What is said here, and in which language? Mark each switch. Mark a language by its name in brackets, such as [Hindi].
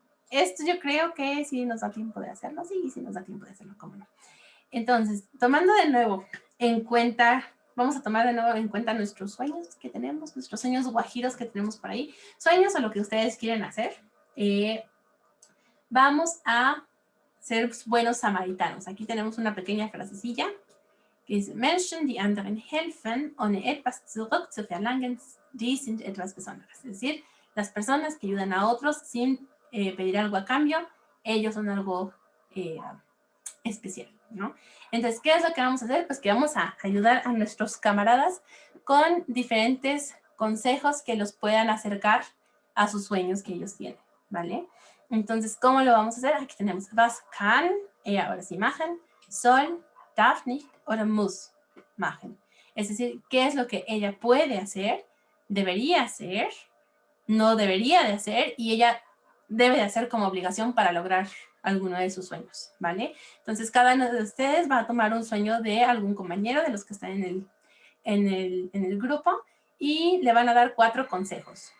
[Spanish] Esto yo creo que sí nos da tiempo de hacerlo. Sí nos da tiempo de hacerlo, cómo no. Entonces, tomando de nuevo en cuenta, vamos a tomar de nuevo en cuenta nuestros sueños que tenemos, nuestros sueños guajiros que tenemos por ahí, sueños o lo que ustedes quieren hacer. Vamos a ser buenos samaritanos. Aquí tenemos una pequeña frasecilla que es [German] Menschen, die anderen helfen, ohne etwas zurückzuverlangen, die sind etwas Besonderes. [Spanish] Es decir, las personas que ayudan a otros sin pedir algo a cambio, ellos son algo especial, ¿no? Entonces, ¿qué es lo que vamos a hacer? Pues que vamos a ayudar a nuestros camaradas con diferentes consejos que los puedan acercar a sus sueños que ellos tienen, ¿vale? Entonces, ¿cómo lo vamos a hacer? Aquí tenemos [German] was kann, [Spanish] ahora sí, [German] machen, soll, darf nicht oder muss machen. [Spanish] Es decir, ¿qué es lo que ella puede hacer, debería hacer, no debería de hacer y ella debe de hacer como obligación para lograr alguno de sus sueños, ¿vale? Entonces, cada uno de ustedes va a tomar un sueño de algún compañero de los que están en el grupo y le van a dar 4 consejos.